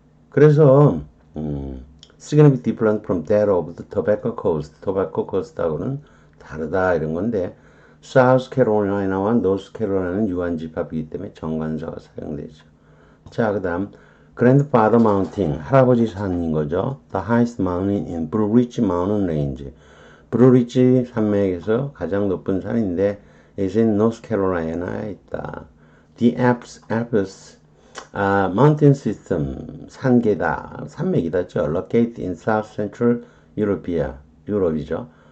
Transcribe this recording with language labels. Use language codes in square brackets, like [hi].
[ko] 그래서 [en] significantly different from that of the Tobacco Coast. [ko] Tobacco Coast하고는 다르다 이런 건데 South Carolina와 North Carolina는 유한집합이기 때문에 정관사가 사용되죠. 자, 그다음 Grandfather Mountain 할아버지 산인 거죠. [en] The highest mountain in Blue Ridge Mountain Range. [ko] 브루리지 산맥에서 가장 높은 산인데 [en] is in [ko] North Carolina에 있다. [en] The Alps mountain system [ko] 산계다 산맥이다죠. [en] Located in South Central [ko] 유럽이죠.